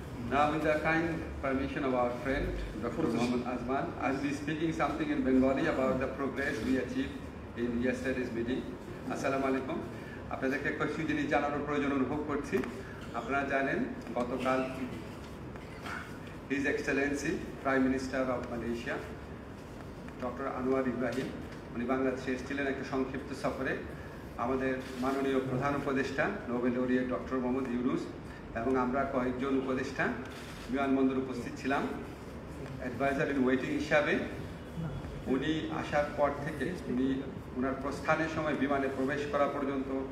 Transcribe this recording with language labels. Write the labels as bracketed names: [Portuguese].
[English] Now, with the kind permission of our friend, Dr. Muhammad Azman, I'll be speaking something in Bengali about the progress we achieved in yesterday's meeting. [Arabic] Assalamu alaikum. [Bangla] আপনাদেরকে কিছু জিনিস জানানোর প্রয়োজন অনুভব করছি। আপনারা জানেন গতকাল [English] His Excellency Prime Minister of Malaysia, Dr. [Bangla] Anwar Ibrahim, উনি বাংলাদেশে এসেছিলেন একটা সংক্ষিপ্ত সফরে। আমাদের মাননীয় প্রধান উপদেষ্টা Nobel laureate doctor Mohammad Yunus এবং আমরা কয়েকজন উপদেষ্টা বিমানবন্দরে উপস্থিত ছিলাম অ্যাডভাইজার ইন ওয়েটিং হিসাবে। উনি আসার পর থেকে উনার প্রস্থানের সময় বিমানে প্রবেশ করা পর্যন্ত